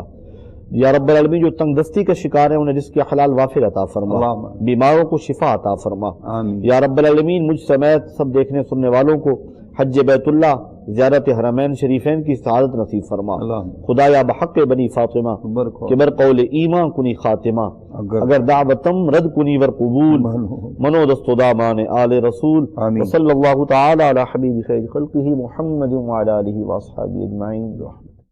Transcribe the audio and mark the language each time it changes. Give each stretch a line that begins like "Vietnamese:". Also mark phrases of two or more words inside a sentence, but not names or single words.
Arabic: یا رب العالمین
Urdu: جو تنگ دستی کا شکار ہیں انہیں رزق حلال وافر عطا فرما، اللہم۔ بیماروں کو شفا عطا فرما۔ آمین۔
Arabic: یا رب العالمین
Urdu: مجھ سمیت سب دیکھنے سننے والوں کو حج بیت اللہ، زیارت حرمین شریفین کی سعادت نصیب فرما۔ اللہم۔
Persian: خدایا بحق بنی فاطمہ کہ بر قول ایمان کنی خاتمہ، اگر دعوتم رد کنی ور قبول، منو دست دامان آل رسول۔ آمین۔
Arabic: صلی اللہ تعالی علی حبیب خیر خلقہ محمد وعلی آلہ واصحابہ اجمعین۔